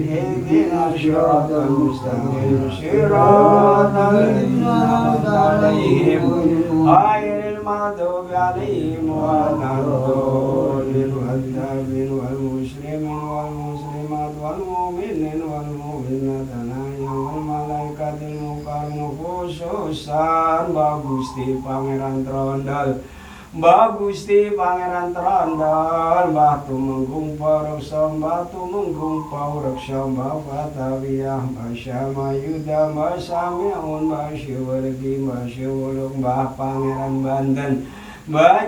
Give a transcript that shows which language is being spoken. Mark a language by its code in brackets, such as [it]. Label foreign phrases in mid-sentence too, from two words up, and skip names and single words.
[ar] اهدنا الصراط المستقيم صراط الذين أنعمت عليهم غير المغضوب عليهم ولا الضالين والتابعين والمسلمين والمسلمات والمؤمنين والمؤمنات والملائكة المقربين خصوصا Mbah Gusti Pangeran Trondol. Mbah Gusti Pangeran Trondol, Mbah Tumenggung Pareksa, Mbah Tumenggung Paureksa, Mbah Fatawiyah, Mbah Syamayuda, Mbah Samiun, Mbah Syiwergi, Mbah Syiwuluk, Mbah Pangeran Banten, Mbah